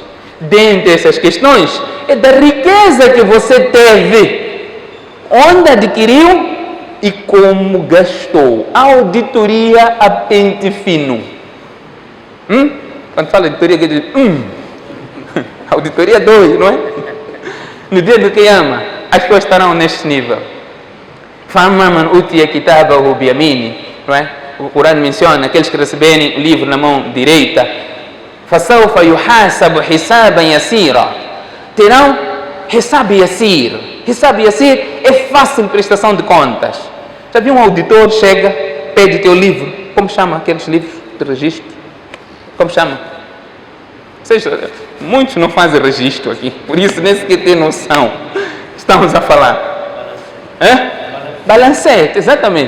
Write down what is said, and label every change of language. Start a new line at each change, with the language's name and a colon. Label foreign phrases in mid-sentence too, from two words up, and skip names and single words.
Portuguese: Dentre essas questões é da riqueza que você teve, onde adquiriu e como gastou. Auditoria a pente fino. Quando fala auditoria, que diz auditoria 2, não é? No dia do Qiyamah, as pessoas estarão neste nível.
Arabic: فَأَمَّا مَنْ أُوتِيَ كِتَابَهُ بِيَمِينِهِ,
Portuguese: não é? O Corão menciona aqueles que receberem o livro na mão direita.
Arabic: فَسَوْفَ يُحَاسَبُ حِسَابًا يَسِيرًا.
Portuguese: Terão
Arabic: حساب يسير. حساب يسير
Portuguese: é fácil prestação de contas. Já viu um auditor chega, pede teu livro? Como chama aqueles livros de registro? Como chama? Muitos não fazem registro aqui, por isso nem sequer tem noção. Estamos a falar. Balancete, exatamente.